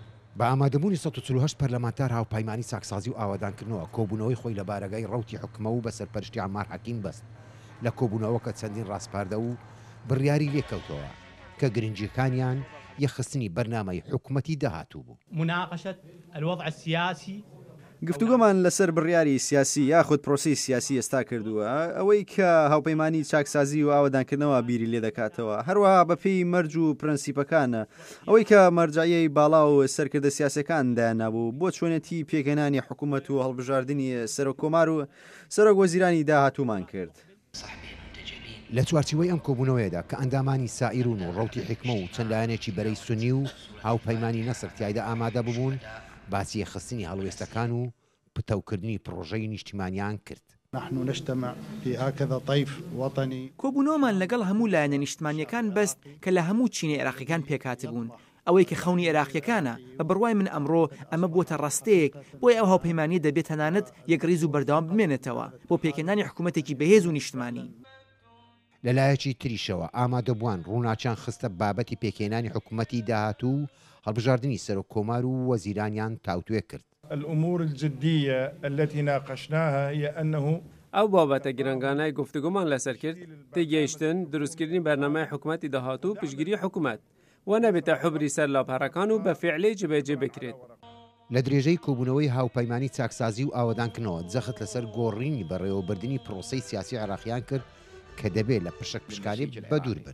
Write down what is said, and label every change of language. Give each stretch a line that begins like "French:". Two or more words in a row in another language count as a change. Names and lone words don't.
Central Kurdish: بە ئامادەبوونی ١48 پەرلەمانتار هاوپەیمانی چاکسازی و ئاوادانکردنەوە کۆبوونەوەی خۆی لە بارگای ڕەوتی حکومە و بە سەرپەرشتی عەمار حەکیم بەست لە کۆبوونەوەکە چەندین ڕاستپاردە و بڕیاری لێکەوتەوە کە گرنگیەکانیان یەخستنی بەرنامەی حکوومەتی داهاتوو بوو.
Arabic: مناقشة الوضع السياسي
Central Kurdish: گفتوگۆمان لەسەر بڕیاری سیاسی یاخود پرۆسی سیاسی ئێستا کردووە ئەوەی کە هاوپەیمانی چاکسازی و ئاوادانکردنەوە بیری لێ دەکاتەوە هەروەها بەپێی مەرج و پرەنسیپەکانە ئەوەی کە مەرجایەی باڵا و سەرکردە سیاسەکان دایانابوو بۆ چۆنێتی پێکەنانی حکوومەت و هەڵبژاردننی سەرۆک کۆمار و سەرۆک وەزیرانی داهاتوومان کرد. لە چوارچوەی ئەم کۆبوونەوەیەدا کە ئەندامانی سائیرون و ڕەوتی حکمە و چەند لایەنێکی بەرەی سونی و هاوپەیمانی نەسر تایدا ئامادە ببوون باسی خستنی هەڵوێستەکان و پتەوکردنی پرۆژەی نیشتیمانیان کرد.
Arabic: نحن نجتمع في هكذا طيف وطني.
Central Kurdish: کۆبوونەوەمان لەگەڵ هەموو لایەنە نیشتمانیەکان بەست کە لە هەموو چینە عێراقیەکان پێکات بوون. ئەوەی کە خەونی عێراقیەکانە بە بڕوای من ئەمڕۆ ئەمە بووە ڕاستەیەک بۆی ئەو هاوپەیمانی دەبێت تەنانەت یەکڕیز و بەردەوام بمێنێتەوە بۆ پێکەنانی حکوومەتێکی بەهێز و نیشتمانی. لەلایەکی تریشەوە ئامادەبووان ڕووناچیان خستە بابەتی پێکێنانی حکوومەتی داهاتوو هەڵبژاردننی سەرۆک کۆمار و وەزیرانیان تاوتوێ کرد.
Arabic: الأمور الجدية التي ناقشناها هي أنه
Central Kurdish: ئەو بابەتە گرنگانای گفتوگۆمان لەسەر کرد تێگەیشتن دروستکردنی بەرنامەی حکوومەتی داهاتوو پشتگیری حکوومەت و نەبێتە حوبری سەر لاپەڕەکان و بە فعلەی جێبەجێ بکرێت. لە درێژەی کۆبوونەوەی هاوپەیمانی چاکسازی و ئاوادانکردنەوە جەخت لەسەر گۆڕینی بەڕێوەبردننی پرۆسەی سیاسی عێراقیان کرد کە دەبێت لە پشک پشکاری بەدوور بن.